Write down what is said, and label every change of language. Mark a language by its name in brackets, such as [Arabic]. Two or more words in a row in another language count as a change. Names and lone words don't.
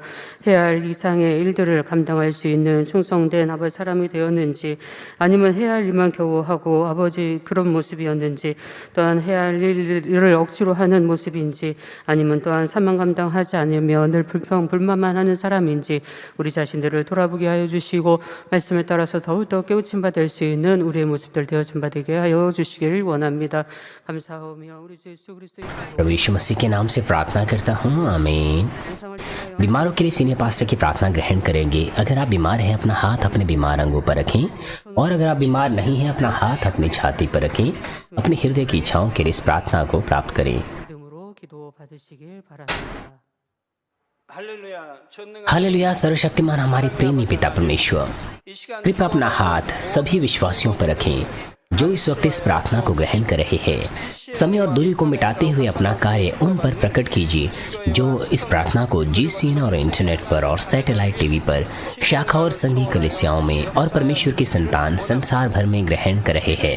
[Korean] 해야 할 이상의 일들을 감당할 수 있는 충성된 사람이 되었는지, 아니면 해야 할 일만 겨우 하고 그런 모습이었는지, 또한 해야 할 일을 억지로 하는 모습인지, 아니면 또한 사명 감당하지 않으며 늘 불만만 하는 사람인지 우리 자신들을 돌아보게 하여 주시고, 말씀에 따라서 더욱더 깨우침 받을 수 있는 우리의 모습들 되어진 받게 하여 주시기를 원합니다. 감사하오며 우리 주 예수 그리스도의 [Hindi] प्रभु यीशु मसीह के नाम से प्रार्थना करता हूँ, आमीन। बीमारों के लिए [English] senior pastor [Hindi] की प्रार्थना ग्रहण करेंगे। अगर आप बीमार हैं, अपना हाथ अपने बीमार अंगों पर रखें, और अगर आप बीमार नहीं हैं, अपना हाथ अपनी छाती पर रखें। अपने हृदय की इच्छाओं के लिए इस प्रार्थना को प्राप्त करें। [Korean] 믿음으로 기도 받으시길 바랍니다. [Hindi] हालेलुया। सर्वशक्तिमान हमारे प्रेमी पिता परमेश्वर, कृपया अपना हाथ सभी विश्वासियों पर रखें जो इस वक्त इस प्रार्थना को ग्रहण कर रहे हैं। समय और दूरी को मिटाते हुए अपना कार्य उन पर प्रकट कीजिए जो इस प्रार्थना को GCN और इंटरनेट पर और [English] satellite TV [Hindi] पर, शाखा और संघी कलीसियाओं में और परमेश्वर की संतान संसार भर में ग्रहण कर रहे हैं।